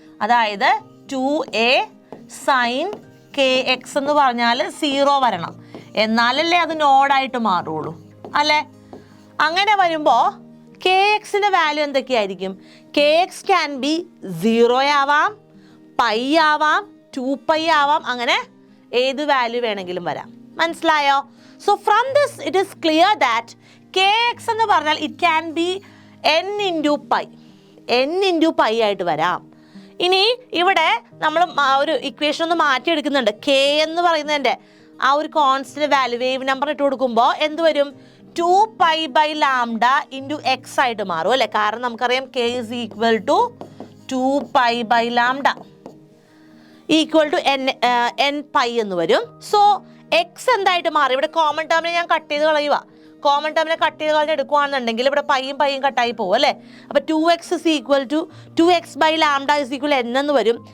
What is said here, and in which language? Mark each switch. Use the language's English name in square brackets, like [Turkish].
[Malayalam] അതായത് 2a sin kx എന്ന് പറഞ്ഞാൽ 0 വരണം, എന്നാലല്ലേ അത് നോഡായിട്ട് മാറുള്ളൂ അല്ലേ. അങ്ങനെ വരുമ്പോൾ കെ എക്സിൻ്റെ വാല്യൂ എന്തൊക്കെയായിരിക്കും? കെ എക്സ് ക്യാൻ ബി 0 ആവാം, പൈ ആവാം, 2π ആവാം, അങ്ങനെ ഏത് വാല്യൂ വേണമെങ്കിലും വരാം. മനസ്സിലായോ? [English] So from this it is clear that kx [Malayalam] എന്ന് പറഞ്ഞാൽ [English] it can be n into pi. [Malayalam] n into pi ആയിട്ട് വരാം. ഇനി ഇവിടെ നമ്മൾ ഒരു ഇക്വേഷൻ ഒന്ന് മാറ്റിയെടുക്കുന്നുണ്ട്. k എന്ന് പറയുന്നതിൻ്റെ ആ ഒരു കോൺസ്റ്റന്റ് വാല്യൂ വേവ് നമ്പർ ഇട്ട് കൊടുക്കുമ്പോൾ എന്ത് വരും? 2π/λ into x ആയിട്ട് മാറും അല്ലേ. കാരണം നമുക്കറിയാം [English] k is equal to 2 pi by lambda equal to n pi [Malayalam] എന്ന് വരും. സോ എക്സ് എന്തായിട്ട് മാറി? ഇവിടെ കോമൺ ടേമിനെ ഞാൻ കട്ട് ചെയ്ത് കളയുക. കോമൺ ടേമിനെ കട്ട് ചെയ്ത് കളഞ്ഞ് എടുക്കുകയാണെന്നുണ്ടെങ്കിൽ ഇവിടെ പൈയും കട്ടായി പോകും അല്ലേ? [English] അപ്പോൾ 2x is equal to 2x by lambda is equal n [Malayalam] എന്ന് വരും.